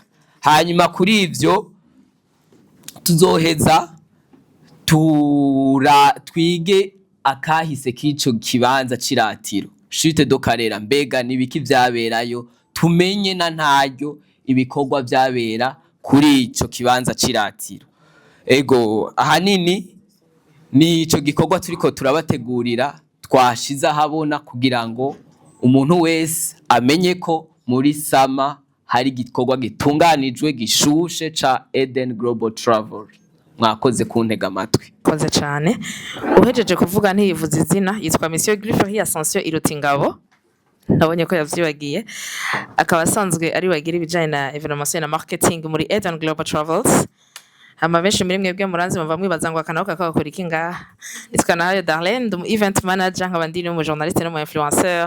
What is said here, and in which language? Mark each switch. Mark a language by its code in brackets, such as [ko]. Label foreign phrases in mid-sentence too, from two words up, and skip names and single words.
[rn] Hanyuma kuri ivyo tuzoheza twige akahise k'ico kibanza ciratiro Chute do Karera, mbega nibiki vyaberayo, tumenye na ntaryo ibikorwa vyabera kuri ico kibanza ciratiro. Ego ahanini ni ico gikorwa turiko turabategurira, twashiza habona kugira ngo umuntu wese amenye ko muri sama hari igikorwa gitunganijwe gishushe ca Eden Global Travel. Mwakoze kuntega amatwi. Koze cyane. Uhejeje kuvuga ntiyivuze izina, yitwa Monsieur Griffith Ascension Irutingabo. Nabonye ko yavyibagiye. Akaba asanzwe ari wagira ibijanye na evenementiel na marketing muri Eden Global Travels. Hama benshi muri mwebwe muranzi bava mwibaza ngo akanaho kakakora iki ngaha. Nitwa nayo Darlene, [en] event manager, [rn] nkaba ndi mu journaliste no mu influenceur.